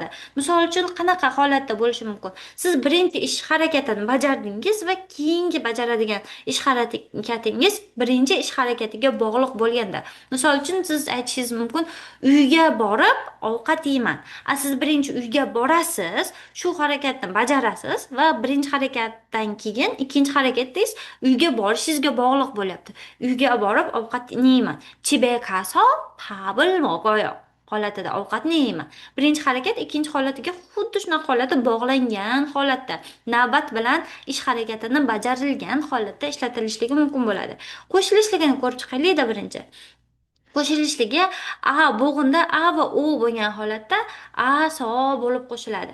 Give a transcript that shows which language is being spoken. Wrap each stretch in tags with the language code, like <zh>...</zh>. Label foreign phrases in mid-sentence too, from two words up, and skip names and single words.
<uz>Misol uchun qanaqa holatda bo'lishi mumkin? Siz birinchi ish harakatini bajardingiz va keyingi bajaradigan ish harakatingiz birinchi ish harakatiga bog'liq bo'lganda. Misol uchun siz aytishingiz mumkin, uyga borib ovqat yeyman. Siz birinchi uyga borasiz, shu harakatni bajarasiz va birinchi harakatdan keyin ikkinchi harakatingiz uyga borishingizga bog'liq bo'lyapti. Uyga borib ovqat yeyman.</uz> <ko>집에 가서 밥을 먹어요.</ko> <uz>holatida ovqatni yeyman. Birinchi harakat ikkinchi holatiga xuddi shunaqa holatda bog'langan holatda, navbat bilan ish harakatini bajarilgan holatda ishlatilishligi mumkin bo'ladi. Qo'shilishligini ko'rib chiqaylik-da birinchi. Qo'shilishligi bo'g'inda a va o bo'lgan holatda so bo'lib qo'shiladi.</uz>